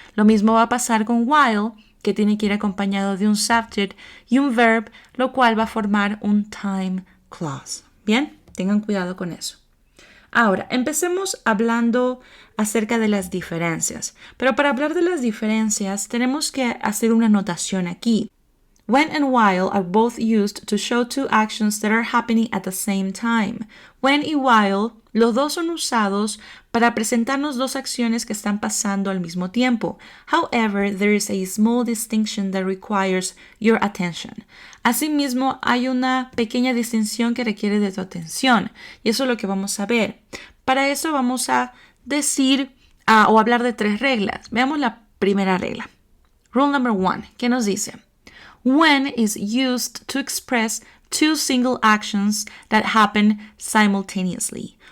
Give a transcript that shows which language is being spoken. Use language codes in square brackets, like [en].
[es] Lo mismo va a pasar con while, que tiene que ir acompañado de un subject y un verb, lo cual va a formar un time clause. Bien, tengan cuidado con eso. Ahora, empecemos hablando acerca de las diferencias. Pero para hablar de las diferencias, tenemos que hacer una anotación aquí. [en] When and while are both used to show two actions that are happening at the same time. [es] When y while, los dos son usados para presentarnos dos acciones que están pasando al mismo tiempo. [en] However, there is a small distinction that requires your attention. [es] Asimismo, hay una pequeña distinción que requiere de tu atención, y eso es lo que vamos a ver. Para eso vamos a decir o hablar de tres reglas. Veamos la primera regla. [en] Rule number 1, [es] ¿qué nos dice? [en] When is used to express two single actions that happen simultaneously.